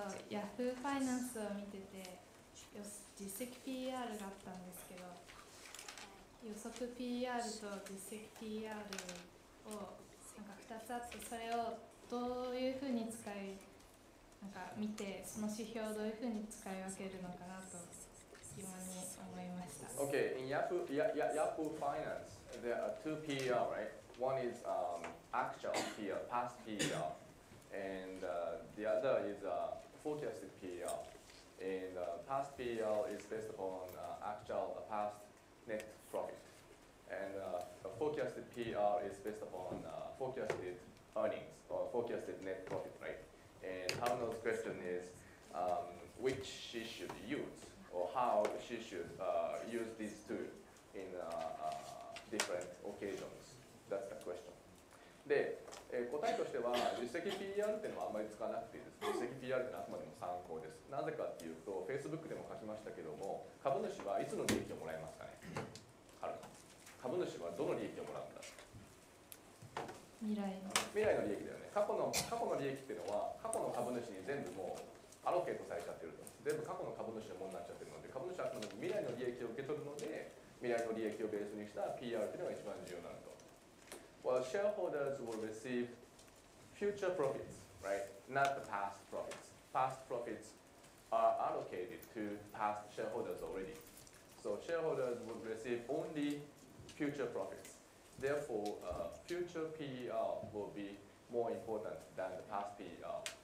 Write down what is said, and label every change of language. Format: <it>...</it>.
<ja>ヤフーファイナンスを見てて実績 PR があったんですけど、予測 PR と実績 PR をなんか2つあって、それをどういうふうに見て、その指標をどういうふうに使い分けるのかなと疑問に思いました。</ja> <en>Okay, in Yahoo Finance, there are two PR, right? One is actual PR, past PR, and the other is forecasted PR. And past PR is based upon actual past net profit, and the forecasted PR is based upon forecasted earnings or forecasted net profit, right? And Haruno's question is which she should use, or how she should use these two in different occasions. That's the question.</en> <ja>で、答えとしては実績 PR っていうのはあんまり使わなくていいです。実績 PR ってのはあくまでも参考です。なぜかっていうと、Facebook でも書きましたけども、株主はいつの利益をもらえますかね。株主はどの利益をもらうんだ。未来の利益だよね。過去の利益っていうのは、過去の株主に全部もうアロケートされちゃってると。全部過去の株主のものになっちゃってるので、株主はあくまでも未来の利益を受け取るので、未来の利益をベースにした PR っていうのが一番重要になると。</ja> <en>Well, shareholders will receive future profits, right? Not the past profits. Past profits are allocated to past shareholders already. So shareholders will receive only future profits. Therefore, future PER will be more important than the past PER.</en>